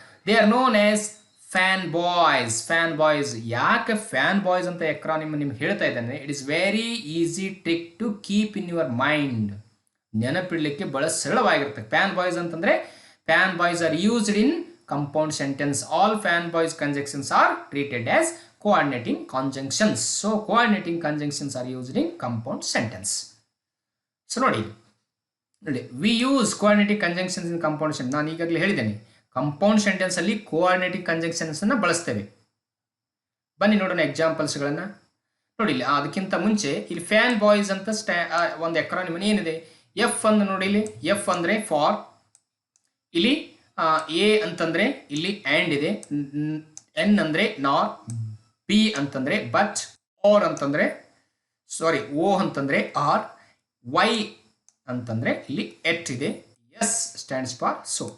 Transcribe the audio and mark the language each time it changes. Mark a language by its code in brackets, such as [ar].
[en] They are known as fan boys. [kn] Fan boys ಯಾಕೆ fan boys ಅಂತ ಎಕ್ರಾನಿಮ್ ನಿಮ್ಗೆ ಹೇಳ್ತಾ ಇದ್ದಾನೆ? [en] It is very easy trick to keep in your mind. [kn] ನೆನಪಿಡ್ಲಿಕ್ಕೆ ಬಹಳ ಸರಳವಾಗಿರುತ್ತೆ. Fan boys ಅಂತಂದ್ರೆ [en] Fan boys are used in compound sentence. All fan boys conjunctions are treated as coordinating conjunctions. So coordinating conjunctions are used in compound sentence. So ನೋಡಿ, we use coordinating conjunctions in compound sentence. [kn] ನಾನು ಈಗಾಗಲೇ ಹೇಳಿದ್ದೇನೆ compound sentence ಅಲ್ಲಿ coordinating conjunctions ಅನ್ನ ಬಳಸ್ತೇವೆ. ಬನ್ನಿ ನೋಡೋಣ ಎಕ್ಸಾಂಪಲ್ಸ್ಗಳನ್ನ. ನೋಡಿ, ಇಲ್ಲಿ ಅದಕ್ಕಿಂತ ಮುಂಚೆ ಇಲ್ಲಿ ಫ್ಯಾನ್ ಬಾಯ್ಸ್ ಅಂತ ಒಂದು ಎಕ್ರಾನಿಮ್ ಏನಿದೆ, ಎಫ್ ಅನ್ನು ನೋಡಿ. ಇಲ್ಲಿ ಎಫ್ ಅಂದ್ರೆ ಫಾರ್, ಇಲ್ಲಿ ಎ ಅಂತಂದ್ರೆ ಇಲ್ಲಿ ಆ್ಯಂಡ್ ಇದೆ, ಎನ್ ಅಂದ್ರೆ ನಾರ್, ಬಿ ಅಂತಂದ್ರೆ ಬಟ್, ಆರ್ ಅಂತಂದ್ರೆ ಓ ಅಂತಂದ್ರೆ ಆರ್, ವೈ ಅಂತಂದ್ರೆ ಇಲ್ಲಿ ಎಟ್ ಇದೆ, ಎಸ್ ಸ್ಟ್ಯಾಂಡ್ಸ್ ಫಾರ್ ಸೊ.